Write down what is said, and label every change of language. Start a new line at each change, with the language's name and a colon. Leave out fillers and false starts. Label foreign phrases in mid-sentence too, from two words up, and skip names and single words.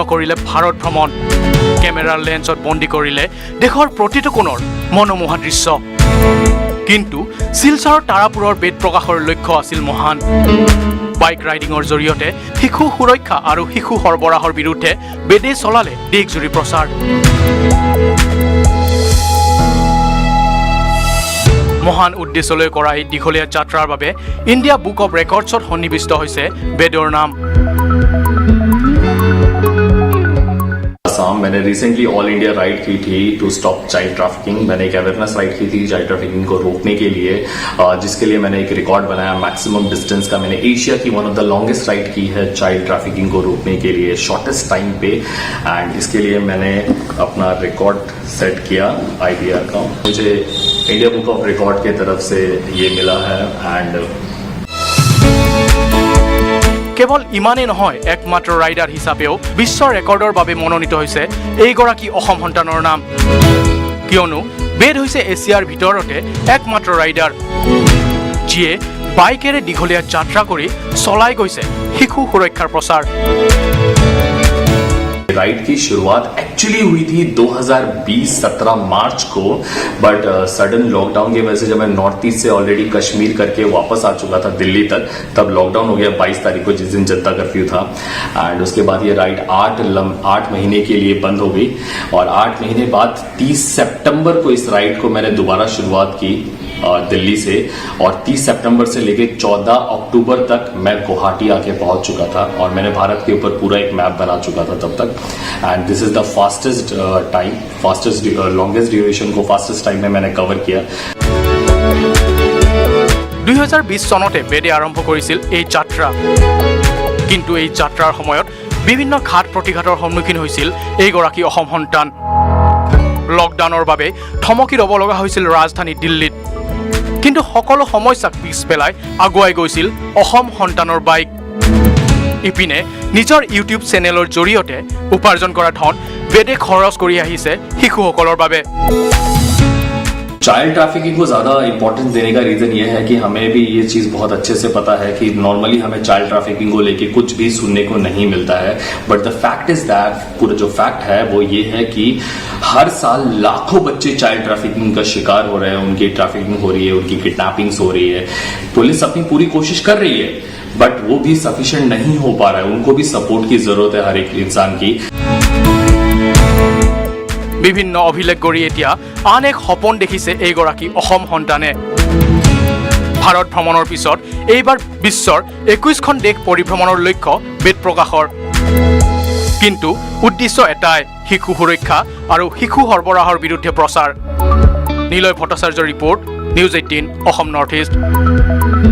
Assamese: কৰিলে ভাৰত ভ্ৰমণ কেমেৰাৰ লেন্সত বন্দী কৰিলে দেশৰ প্ৰতিটো কোণৰ মনোমোহা দৃশ্য কিন্তু শিলচৰৰ তাৰাপুৰৰ বেদ প্ৰকাশৰ লক্ষ্য আছিল মহান
English: bike riding
Assamese: জৰিয়তে শিশু সুৰক্ষা আৰু শিশু সৰবৰাহৰ বিৰুদ্ধে বেদে চলালে দেশজুৰি প্ৰচাৰ মহান উদ্দেশ্যলৈ কৰা এই দীঘলীয়া যাত্ৰাৰ বাবে ইণ্ডিয়া বুক অৱ ৰেকৰ্ডছত সন্নিৱিষ্ট হৈছে বেদৰ নাম
Hindi: मैंने रिसेंटली
English: all India ride
Hindi: की थी
English: to stop child trafficking
Hindi: मैंने एक
English: awareness ride
Hindi: की थी
English: child trafficking
Hindi: को रोकने के लिए जिसके लिए मैंने एक रिकॉर्ड बनाया
English: maximum distance
Hindi: का मैंने एशिया की
English: one of the longest ride
Hindi: की है
English: child trafficking
Hindi: को रोकने के लिए
English: shortest time
Hindi: पे एंड इसके लिए मैंने अपना रिकॉर्ड सेट किया IBR का मुझे इंडिया बुक ऑफ रिकॉर्ड की तरफ से ये मिला है एंड
Assamese: কেৱল ইমানেই নহয় একমাত্ৰ ৰাইডাৰ হিচাপেও বিশ্ব ৰেকৰ্ডৰ বাবে মনোনীত হৈছে এইগৰাকী অসম সন্তানৰ নাম কিয়নো বেদ হৈছে এছিয়াৰ ভিতৰতে একমাত্ৰ ৰাইডাৰ যিয়ে বাইকেৰে দীঘলীয়া যাত্ৰা কৰি চলাই গৈছে শিশু সুৰক্ষাৰ প্ৰচাৰ
Hindi: राइड की शुरुआत एक्चुअली हुई थी 2020-17 मार्च को
English: but sudden lockdown
Hindi: की वजह से जब मैं नॉर्थ ईस्ट से ऑलरेडी कश्मीर करके वापस आ चुका था दिल्ली तक तब लॉकडाउन हो गया 22 तारीख को जिस दिन जनता कर्फ्यू था एंड उसके बाद ये राइड 8 महीने के लिए बंद हो गई और 8 महीने बाद 30 सितंबर को इस राइड को मैंने दोबारा शुरुआत की दिल्ली से और 30 सितंबर से लेके 14 अक्टूबर तक मैं गुवाहाटी आके पहुंच चुका था और मैंने भारत के ऊपर पूरा एक मैप बना चुका था तब तक
English: and this is the fastest time longest duration
Hindi: को
English: fastest time
Hindi: में मैंने कवर किया
Assamese: 2020 চনতে বেদে আৰম্ভ কৰিছিল এই যাত্ৰা কিন্তু এই যাত্ৰাৰ সময়ত বিভিন্ন ঘাট প্ৰতিঘাতৰ সন্মুখীন হৈছিল এইগৰাকী অসম সন্তান লকডাউনৰ বাবে থমকি ৰব লগা হৈছিল ৰাজধানী দিল্লীত কিন্তু সকলো সমস্যাক পিছ পেলাই আগুৱাই গৈছিল অসম সন্তানৰ বাইক ইপিনে নিজৰ
English: YouTube channel
Assamese: জৰিয়তে উপাৰ্জন কৰা ধন বেদে খৰচ কৰি আহিছে শিশুসকলৰ বাবে
English: child trafficking
Hindi: को ज्यादा इंपॉर्टेंस देने का रीजन ये है कि हमें भी ये चीज बहुत अच्छे से पता है कि नॉर्मली हमें
English: child trafficking
Hindi: को लेके कुछ भी सुनने को नहीं मिलता है
English: but the fact is that
Hindi: पूरा जो फैक्ट है वो ये है कि हर साल लाखों बच्चे
English: child trafficking
Hindi: का शिकार हो रहे हैं उनकी ट्रैफिकिंग हो रही है उनकी किडनैपिंग्स हो रही है पुलिस अपनी पूरी कोशिश कर रही है बट वो भी सफिशिएंट नहीं हो पा रहा है उनको भी सपोर्ट की जरूरत है हर एक इंसान की
Assamese: বিভিন্ন অভিলেখ গঢ়ি এতিয়া আন এক সপোন দেখিছে এইগৰাকী অসম সন্তানে ভাৰত ভ্ৰমণৰ পিছত এইবাৰ বিশ্বৰ 21খন দেশ পৰিভ্ৰমণৰ লক্ষ্য বেদ প্ৰকাশৰ কিন্তু উদ্দেশ্য এটাই শিশু সুৰক্ষা আৰু শিশু সৰবৰাহৰ বিৰুদ্ধে প্ৰচাৰ নীলয় ভট্টাচাৰ্যৰ ৰিপৰ্ট নিউজ 18 অসম নৰ্থ ইষ্ট